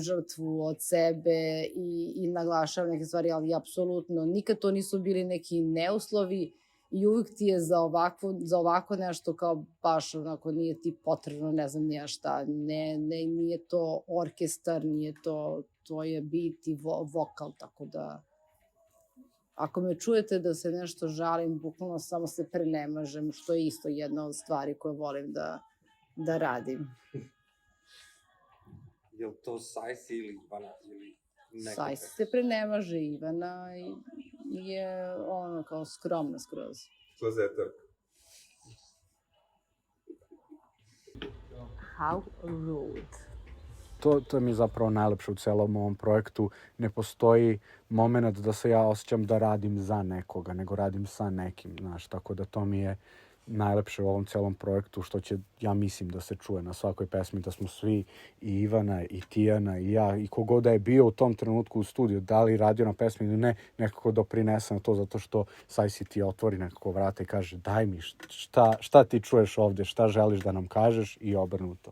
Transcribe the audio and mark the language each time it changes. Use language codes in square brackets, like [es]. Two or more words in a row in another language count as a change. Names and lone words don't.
[sr] žrtvu od sebe i naglašavam neke stvari, ali apsolutno nikad to nisu bili neki neuslovi i uvijek ti je za ovako nešto kao baš onako nije ti potrebno, ne znam nija šta, nije to orkestar, nije to je beat i vokal, tako da ako me čujete da se nešto žalim, bukvalno samo se prenemažem, što je isto jedna od stvari koje volim da radim. Je li to Sajsi ili Ivana? Sajsi se prenemaže, Ivana je ono kao skromna skroz. Klozetak. [en] How rude. [sr] To mi je zapravo najlepše u celom ovom projektu. Ne postoji moment da se ja osjećam da radim za nekoga, nego radim sa nekim, znaš, tako da to mi je najlepše u ovom celom projektu, što će, ja mislim, da se čuje na svakoj pesmi, da smo svi, i Ivana, i Tijana, i ja, i kogod da je bio u tom trenutku u studiju, da li radio na pesmi ili ne, nekako doprinese na to, zato što Sajsi ti otvori nekako vrata i kaže, daj mi, šta ti čuješ ovde, šta želiš da nam kažeš, i obrnuto.